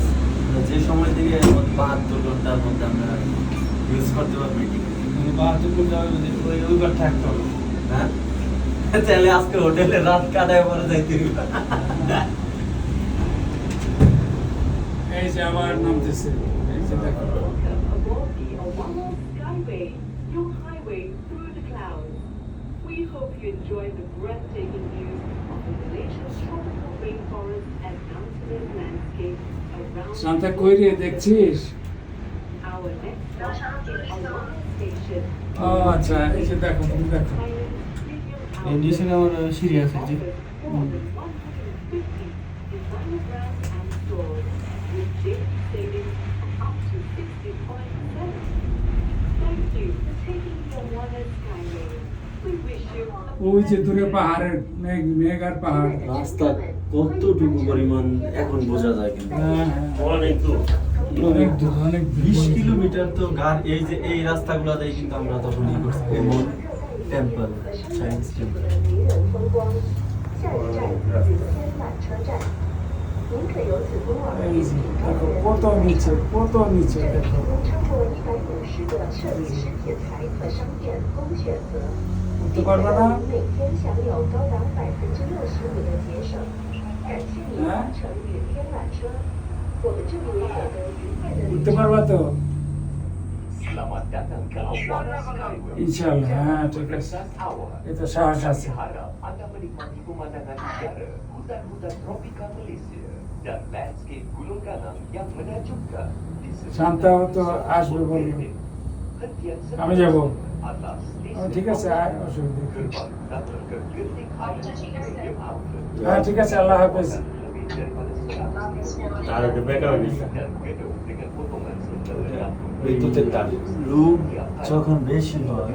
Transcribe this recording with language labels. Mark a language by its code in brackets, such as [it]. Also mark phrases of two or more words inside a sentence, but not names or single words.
[bn] যে সময় থেকে 72 ঘন্টার মধ্যে আমরা ইউজ করতে পারবো এটি। মানে 72 ঘন্টা ওইবার থাকতে হবে। হ্যাঁ, তাহলে আজকে হোটেলে রাত কাটায় পরে যাইতে হবে। এই যে আবার নামতেছে, এই যে দেখো। [en] Aboard the Awama Skyway, your highway through the clouds. We hope you enjoy the breathtaking views of the Malaysian tropical rainforest and mountainous landscape around [bn] শান্তা কই রে, দেখছিস? [en] our next stop is Awama Station. [bn] ও আচ্ছা, এই যে দেখো, তুমি দেখো। [en] Thailand's premium [bn] এই নিচে আমার সিঁড়ি আছে যে। [en] offers more than 150 designer brands and stores with daily savings up to 65%. Thank you for taking the Awama Skyway. We wish you [bn] ওই যে দূরে পাহাড়ের মেঘ, মেঘ আর পাহাড়। রাস্তা কতটুকু পরিমাণ এখন বোঝা যায় কিন্তু। হ্যাঁ হ্যাঁ, অনেক দূর। অনেক দূর, অনেক দূর। 20 কিলোমিটার তো এই যে এই রাস্তাগুলোতে কিন্তু আমরা তখন ই করছি এমন টেম্পল, সায়েন্স টেম্পল। [zh] 迷人风光，下一站是千缆车站，您可由此通往 [bn] এই যে দেখো কত নিচে, কত নিচে [zh] 这里 [bn] দেখো। [zh] 有超过150个设计师品牌和商店供选择， [bn] উঠতে [zh] 并且 [bn] পারবে [zh] 让 [bn] না? [zh] 您每天享有高达65%的节省。感谢您搭乘云天缆车，我们这里为获得愉快的旅 [bn] উঠতে [zh] 程。 [bn] পারবা তো? [ms] Selamat datang ke Awara Skyway. [bn] ইনশাআল্লাহ, হ্যাঁ ঠিক আছে। এটা সাহস আছে। [ms] Harap anda menikmati pemandangan udara, hutan-hutan tropika Malaysia dan landscape Gunung Ganang yang menakjubkan di [bn] শান্তাও তো আসবে বললো। [ms] Hentian [bn] আমি যাবো। [ms] adalah [bn] ও ঠিক আছে, আর অসুবিধা নেই। [ms] gerbang datang ke Genting Island Premium Outlet. [bn] হ্যাঁ ঠিক আছে, আল্লাহ হাফেজ। [ms] Lebih daripada 100 [bn] তার আগে বেকার হয়েছে। [ms] dan gedung dengan potongan setelah [bn] বিদ্যুতের তার লোক যখন বেশি হয়